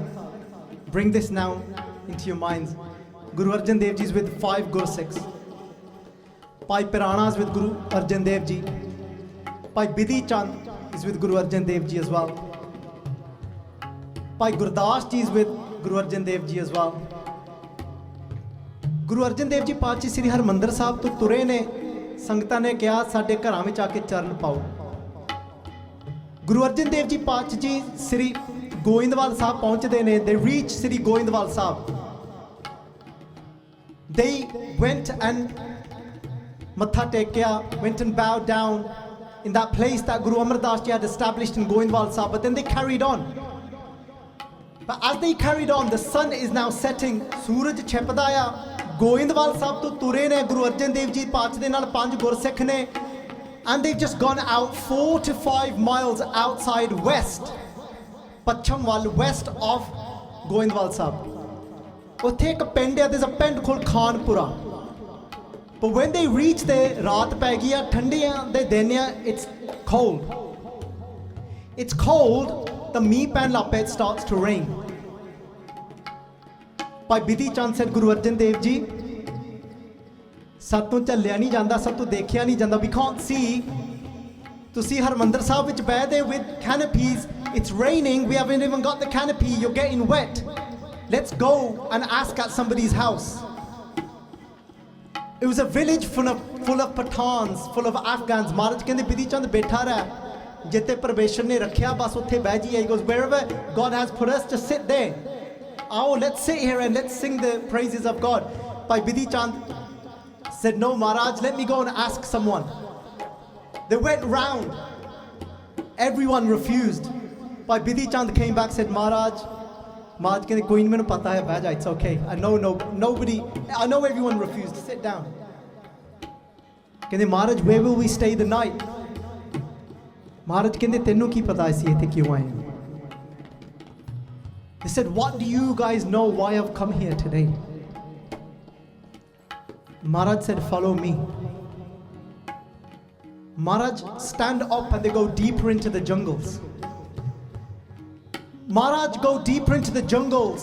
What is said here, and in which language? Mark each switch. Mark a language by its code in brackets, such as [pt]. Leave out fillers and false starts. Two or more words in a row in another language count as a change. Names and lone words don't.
[en] Bring this now into your minds. Guru Arjan Dev Ji is with 5 Gursikhs. Bhai Pirana is with Guru Arjan Dev Ji. Bhai Bidhi Chand is with Guru Arjan Dev Ji as well. Bhai Ardas Ji is with Guru Arjan Dev Ji as well. [pa] Guru Arjan Dev Ji ਪਾਤਸ਼ਾਹ Sri Harmandir Sahib ਤੋਂ ਤੁਰੇ ਨੇ. ਸੰਗਤਾਂ ਨੇ ਕਿਹਾ ਸਾਡੇ ਘਰਾਂ ਵਿੱਚ ਆ ਕੇ ਚਰਨ ਪਾਓ. Guru Arjan Dev Ji ਪਾਤਸ਼ਾਹ ਜੀ Sri ਗੋਇੰਦਵਾਲ ਸਾਹਿਬ ਪਹੁੰਚਦੇ ਨੇ. [en] They reach Sri ਗੋਇੰਦਵਾਲ ਸਾਹਿਬ. They went and [pa] ਮੱਥਾ ਟੇਕਿਆ, [en] went and bowed down in that place that Guru Amardas Ji had established in Goindwal Sahib, but then they carried on. But as they carried on, the sun is now setting. [pa] ਸੂਰਜ ਛਿਪਦਿਆ। ਗੋਇੰਦਵਾਲ ਸਾਹਿਬ ਤੋਂ ਤੁਰੇ ਨੇ ਗੁਰੂ ਅਰਜਨ ਦੇਵ ਜੀ ਪਾਂਚ ਦੇ ਨਾਲ 5 ਗੁਰਸਿੱਖ ਨੇ, [en] and they've just gone out 4 to 5 miles outside west, [pa] ਪੱਛਮ ਵੱਲ [en] west of Goindwal Sahib. [pa] ਉੱਥੇ ਇੱਕ ਪਿੰਡ ਹੈ, [en] there's a pind called Khanpura. But when they reach there, [pa] raat pੈ ਗਈ ਆ, ਠੰਡੀਆਂ ਦੇ ਦਿਨ ਆ, [en] it's cold. It's cold, the [pa] ਮੀਂਹ ਪੈਣ ਲੱਗ ਪਿਆ, [en] it starts to rain. [pa] Bhai Bidhi Chand said, Guru Arjan Dev Ji, ਸਾਤੋਂ ਚੱਲਿਆ ਨਹੀਂ ਜਾਂਦਾ, ਸਾਤੋਂ ਦੇਖਿਆ ਨਹੀਂ ਜਾਂਦਾ, [en] we can't see. [pa] ਤੁਸੀਂ ਹਰਮੰਦਰ ਸਾਹਿਬ ਵਿੱਚ ਬੈਠੇ [en] with canopies, it's raining, we haven't even got the canopy, you're getting wet. Let's go and ask at somebody's house. It was a village full of Pathans, full of Afghans. [pa] Maharaj ਕਹਿੰਦੇ Bidhi Chand ਬੈਠਾ ਰਹਿ, ਜਿੱਥੇ ਪਰਮੇਸ਼ਰ ਨੇ ਰੱਖਿਆ ਬਸ ਉੱਥੇ ਬਹਿ ਜੀ. [en] He goes, wherever God has put us, just sit there. Oh, let's sit here and let's sing the praises of God. Bhai Bidhi Chand said, no Maharaj, let me go and ask someone. They went round, everyone refused. Bhai Bidhi Chand came back, said, [pa] Maharaj ਕਹਿੰਦੇ ਕੋਈ ਨਹੀਂ, ਮੈਨੂੰ ਪਤਾ ਹੈ, ਬਹਿ ਜਾ, [en] it's okay. I know everyone refused. Sit down. ਕਹਿੰਦੇ Maharaj, where will we stay the night? [pa] Maharaj ਕਹਿੰਦੇ ਤੈਨੂੰ ਕੀ ਪਤਾ ਅਸੀਂ ਇੱਥੇ ਕਿਉਂ ਆਏ? [en] They said, what do you guys know why I've come here today? Maharaj said, follow me. Maharaj stand up and they go deeper into the jungles. Maharaj go deeper into the jungles.